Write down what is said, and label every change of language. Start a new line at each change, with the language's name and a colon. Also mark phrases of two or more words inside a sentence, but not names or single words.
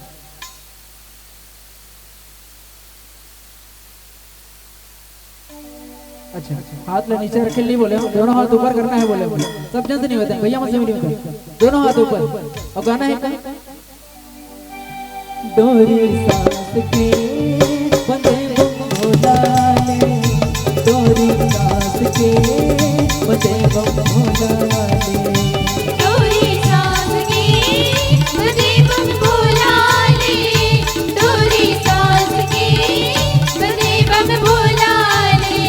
Chhattisgarhi: अच्छा हाथ ले नीचे रखे नहीं बोले, दोनों हाथ ऊपर करना है बोले, सब जन से निवेदन, भैया मन से भी निवेदन, दोनों हाथ ऊपर और गाना है डोरी सांस के बंधे भोला ले, डोरी सांस के बंधे भोला ले, डोरी सांस के बंधे भोला ले, डोरी सांस के बंधे भोला ले।